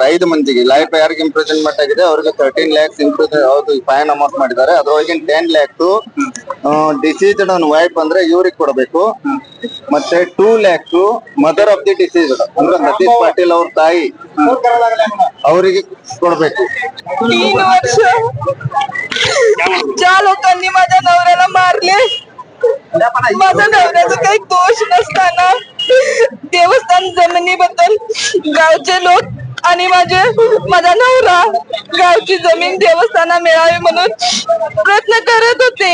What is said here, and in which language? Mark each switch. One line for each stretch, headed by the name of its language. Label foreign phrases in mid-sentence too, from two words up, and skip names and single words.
Kannada: 5 ಮಂದಿಗೆ ಲೈಫ್ ಯಾರಿಗೆ ಇಂಪ್ರಿಸನ್ಮೆಂಟ್ ಆಗಿದೆ ಅವರಿಗೆ 13 lakhs ಹೌದು
English: fine amount
Kannada: ಮಾಡಿದ್ದಾರೆ। ಅದರೊಳಗೆ 10 lakhs
English: deceased wife
Kannada: ಅಂದ್ರೆ ಇವ್ರಿಗೆ ಕೊಡಬೇಕು, ಮತ್ತೆ 2 lakhs
English: mother of the deceased
Kannada: ಅಂದ್ರೆ ಸತೀಶ್ ಪಾಟೀಲ್ ಅವ್ರ ತಾಯಿ ಅವರಿಗೆ ಕೊಡಬೇಕು।
Marathi: 3 वर्ष ज्या लोकांनी माझ्या नवऱ्याला मारले, माझ्या नवऱ्याचा काही दोष नसताना देवस्थान जमिनीबद्दल गावचे लोक आणि माझा नवरा गावची जमीन देवस्थाना मिळावी म्हणून प्रयत्न करत होते।